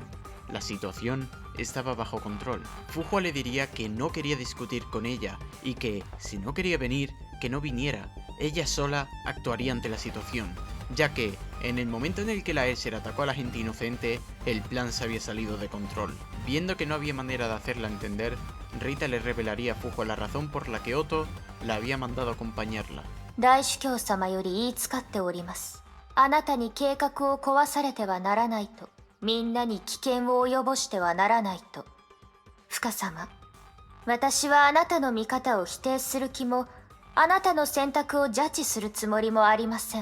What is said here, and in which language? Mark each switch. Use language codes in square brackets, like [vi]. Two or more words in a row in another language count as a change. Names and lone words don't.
[es] La situación estaba bajo control. Fuhua le diría que no quería discutir con ella, y que, si no quería venir, que no viniera. Ella sola actuaría ante la situación, ya que, en el momento en el que la Ayrshire atacó a la gente inocente, el plan se había salido de control. Viendo que no había manera de hacerla entender, Rita le revelaría a Fuhua la razón por la que Otto la había mandado acompañarla. [ja] 大主教様より言いつかっております。あなたに計画を壊されてはならないと、みんなに危険を及ぼしてはならないと。フカ様、私はあなたの見方を否定する気も、あなたの選択をジャッジするつもりもありません。